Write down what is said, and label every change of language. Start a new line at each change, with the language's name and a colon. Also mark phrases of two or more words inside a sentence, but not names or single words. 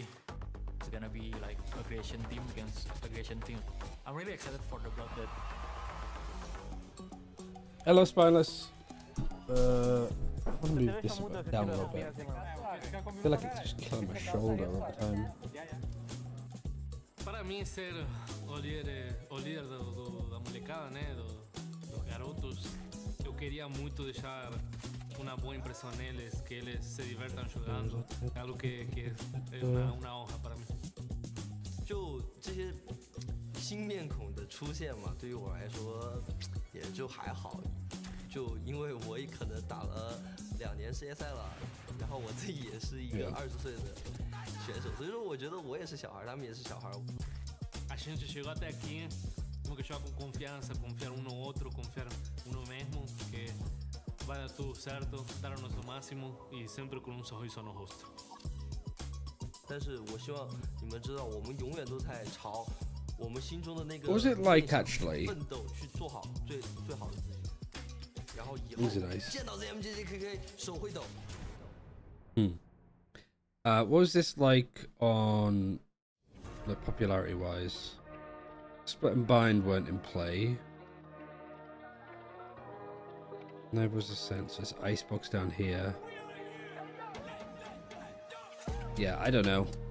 English: It's gonna be like aggression team against aggression team. I'm really excited for the blood that. Hello, Spineless. I want to move this down a little bit. I feel like it's just killing my shoulder all the time.
Portuguese: Para mim, ser o líder da molecada, né, dos garotos, eu queria muito deixar uma boa impressão neles, que eles se divertam jogando, é algo que é uma honra para mim.
Chinese: 就这些新面孔的出现嘛，对于我来说也就还好，就因为我也可能打了2年世界赛了，然后我自己也是一个20岁的选手，所以说我觉得我也是小孩，他们也是小孩。
Portuguese: A gente chegou até aqui, nunca joga com confiança, confiar um no outro, confiar no mesmo, que vai dar tudo certo, dar o nosso máximo e sempre com sorriso no rosto.
Chinese: 但是我希望你们知道，我们永远都在朝我们心中的那个
English: What was it like actually?
Chinese: 奋斗去做好最好的自己，然后以后
English: Was it nice?
Chinese: 见到 ZMJJKK 手会抖。
English: What was this like on like popularity wise? Split and Bind weren't in play. There was a census icebox down here. Yeah, I don't know.